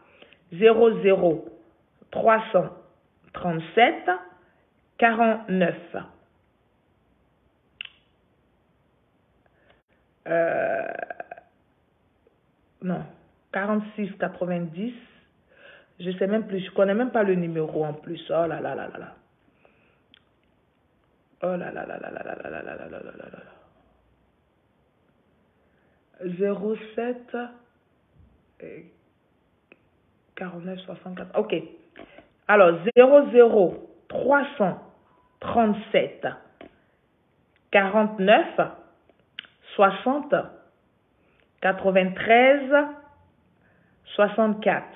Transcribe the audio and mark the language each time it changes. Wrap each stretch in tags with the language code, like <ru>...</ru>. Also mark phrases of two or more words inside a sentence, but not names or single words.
<fr>00337 49. Non, 46 90. Je sais même plus, je connais même pas le numéro en plus. Oh là là là là là. Oh là là là là là là là là là là là là là. 07 49 64. Ok. Alors 00337 49 60 93 64.</fr>